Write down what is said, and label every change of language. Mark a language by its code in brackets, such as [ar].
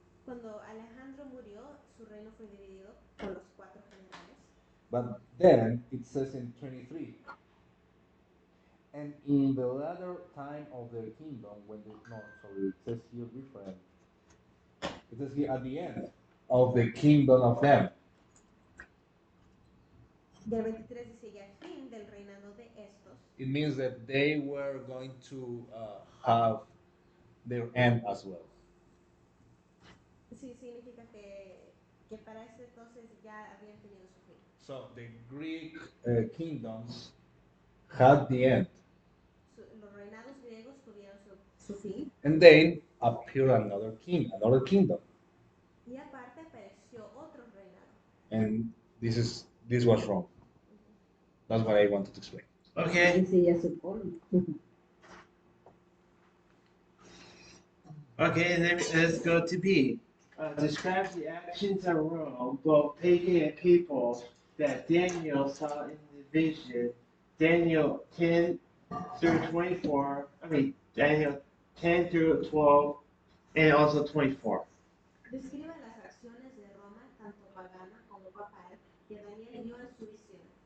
[es] Cuando Alejandro murió, su reino fue dividido con los cuatro generales. [en] But then it says in 23, and in the latter time of their kingdom, it says here different. It says here at the end of the kingdom of them. [es] Y el 23 dice, y al fin del reinado de estos, [en] it means that they were going to have their end as well. [es] sí significa que para ese entonces ya habían tenido su fin. [en] So the Greek kingdoms had the end, [es] Los reinados griegos tuvieron su fin. [en] and then appeared another king, another kingdom, [es] Y aparte apareció otro reinado. [en] and this was Rome. That's what I wanted to explain. Okay. [es] Ese ya se pone. [en] Okay, then let's go to B. Describe the actions of Rome, both pagan and people, that Daniel saw in the vision. Daniel 10 through 24. Daniel 10 through 12, and also 24. [es] Describe las acciones de Roma, tanto pagana como papal, que Daniel vio en su visión.